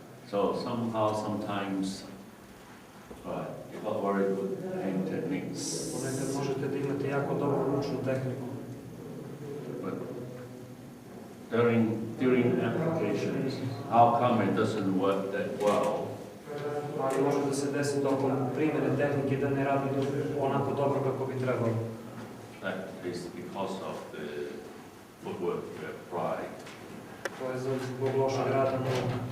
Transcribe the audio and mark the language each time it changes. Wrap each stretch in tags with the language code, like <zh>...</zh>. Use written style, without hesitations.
<en>So sometimes, you got very good hand techniques.</en> <sr>Ponekad možete da imate jako dobru ručnu tehniku.</sr> <en>But during applications, how come it doesn't work that well?</en> <sr>Ali može da se desi tokom primjene tehnike da ne radi onako dobro kako bi trebalo.</sr> <en>That is because of the footwork you applied.</en> <sr>To je zbog lošeg rada nogu.</sr>